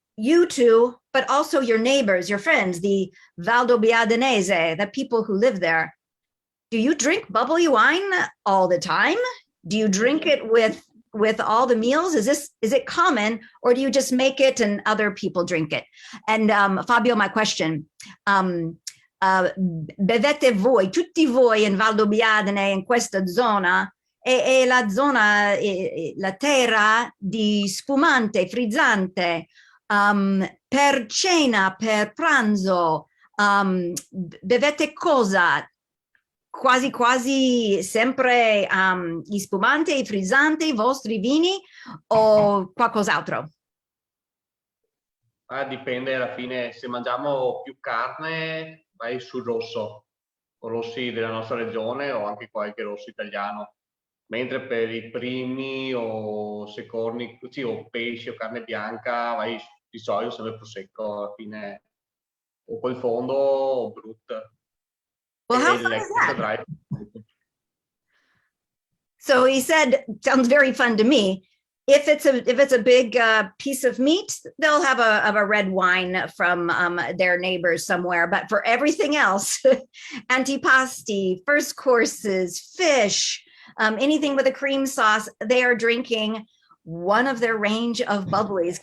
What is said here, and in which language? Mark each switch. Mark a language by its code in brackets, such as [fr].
[en] You two, but also your neighbors, your friends, the Valdobbiadene, the people who live there. Do you drink bubbly wine all the time? Do you drink it with all the meals? Is it common, or do you just make it and other people drink it? And Fabio, my question, [it] bevete voi, tutti voi in Valdobbiadene, in questa zona, è la zona, la terra di spumante, frizzante, per cena, per pranzo, bevete cosa? Quasi quasi sempre gli spumanti, i frizzanti, i vostri vini o qualcos'altro? Dipende alla fine, se mangiamo più carne vai sul rosso, o rossi della nostra regione o anche qualche rosso italiano, mentre per i primi o secondi, sì, o pesce o carne bianca vai di solito sempre prosecco alla fine, o col fondo o brut. [en] Well, how fun is that? So he said, sounds very fun to me. If it's a big piece of meat, they'll have a red wine from their neighbors somewhere. But for everything else, antipasti, first courses, fish, anything with a cream sauce, they are drinking one of their range of bubblies.